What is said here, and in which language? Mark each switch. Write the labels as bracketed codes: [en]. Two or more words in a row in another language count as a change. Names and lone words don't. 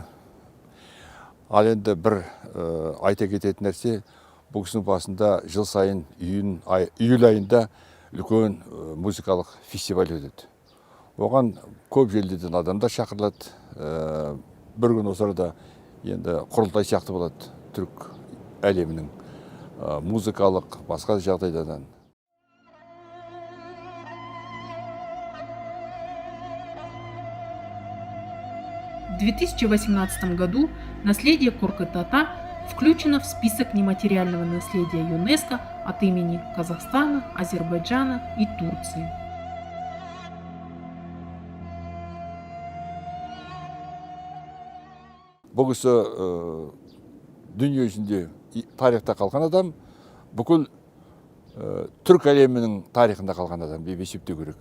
[kk] Ал енді бір айта кететін нәрсе, бұл кісінің басында жыл сайын июль айында үлкен музыкалық фестиваль өтеді. Оған көп елдерден адамдар шақырылады. Бір күн осы арада енді құрылтай сияқты болады түрк әлемінің музыкалық басқа жағдайдан. [ru] В 2018 году наследие Куркыт-ата включено в список нематериального наследия ЮНЕСКО от имени Казахстана, Азербайджана и Турции. [kk] Бұл кісі дүние жүзінде тарихта қалған адам, бүкіл түрк әлемінің тарихында қалған адам деп есептеу керек.